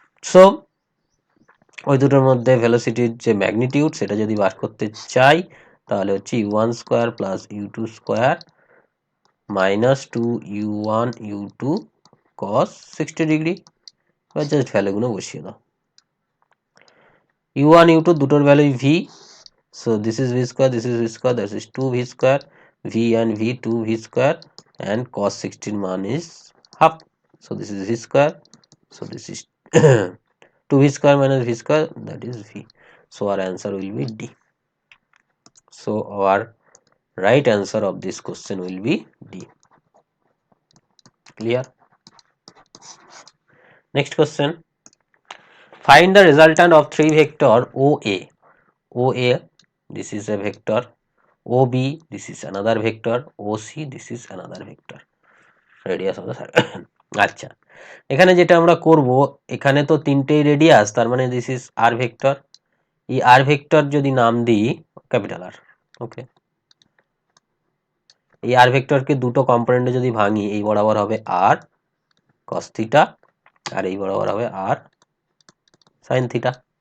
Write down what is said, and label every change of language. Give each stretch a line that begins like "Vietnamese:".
Bangla: So ওই দুটোর মধ্যে ভেলোসিটির যে ম্যাগনিটিউড সেটা যদি বার করতে চাই তাহলে হচ্ছে u1 square plus u2 square minus 2 u1 u2 cos 60 degree. এবার জাস্ট ভ্যালুগুলো বসিয়ে দাও।
English: u1 u2
Bangla: দুটোর ভ্যালুই
English: v, so this is v square, this is v square, that is 2v square, v and v 2v square, and cos 16
Bangla: মান
English: is half, so this is v square, so this is 2v square minus v square, that is v, so our answer will be D. So our right answer of this question will be D. Clear? Next question. Find the resultant of three vector OA. OA, this is a vector. OB, this is another vector. OC, this is another vector. Radius of the circle.
Bangla: আচ্ছা, এখানে যেটা আমরা করব, এখানে তো তিনটেই radius, তার মানে
English: This is R vector.
Bangla: এই আর ভেক্টর যদি নাম দিই ক্যাপিটাল আর, ওকে, এই আর ভেক্টরকে দুটো কম্পোনেন্টে যদি ভাঙি, এই বরাবর হবে আর কস থিটা আর এই বরাবর হবে আর সাইন থিটা।